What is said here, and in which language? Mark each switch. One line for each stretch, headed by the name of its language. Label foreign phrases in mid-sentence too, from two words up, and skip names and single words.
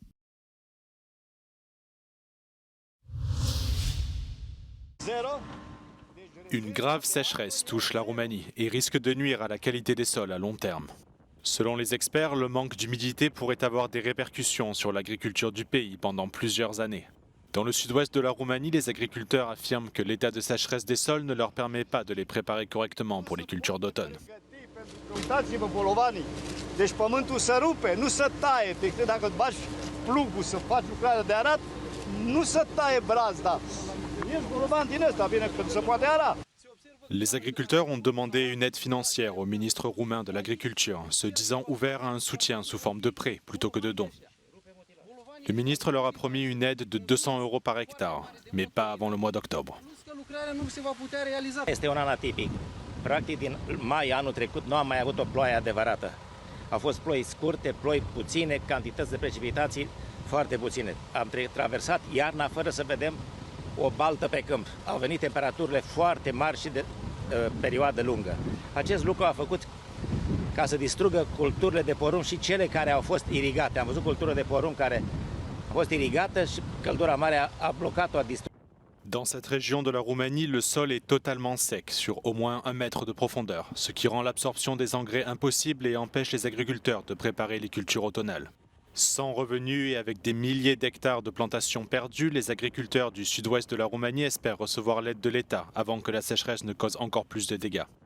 French: Une grave sécheresse touche la Roumanie et risque de nuire à la qualité des sols à long terme. Selon les experts, le manque d'humidité pourrait avoir des répercussions sur l'agriculture du pays pendant plusieurs années. Dans le sud-ouest de la Roumanie, les agriculteurs affirment que l'état de sécheresse des sols ne leur permet pas de les préparer correctement pour les cultures d'automne.
Romanian: Uitați-vă bolovanii, deci pământul se rupe, nu se taie, decât dacă îți bagi plugul să faci lucrarea de arat, nu se taie brazda. Ești bolovan din ăsta, bine, când se poate ara.
French: Les agriculteurs ont demandé une aide financière au ministre roumain de l'Agriculture, se disant ouverts à un soutien sous forme de prêt plutôt que de dons. Le ministre leur a promis une aide de 200 € par hectare, mais pas avant le mois d'octobre.
Romanian: Este un an atipic. Practic, din mai anul trecut nu am mai avut o ploaie adevărată. Au fost ploi scurte, ploi puține, cantități de precipitații foarte puține. Am traversat iarna fără să vedem o baltă pe câmp. Au venit temperaturile foarte mari și de perioadă lungă. Acest lucru a făcut ca să distrugă culturile de porumb și cele care au fost irigate. Am văzut cultură de porumb care a fost irigată și căldura mare a blocat-o, a distrus.
French: Dans cette région de la Roumanie, le sol est totalement sec, sur au moins 1 mètre de profondeur, ce qui rend l'absorption des engrais impossible et empêche les agriculteurs de préparer les cultures automnales. Sans revenus et avec des milliers d'hectares de plantations perdues, les agriculteurs du sud-ouest de la Roumanie espèrent recevoir l'aide de l'État avant que la sécheresse ne cause encore plus de dégâts.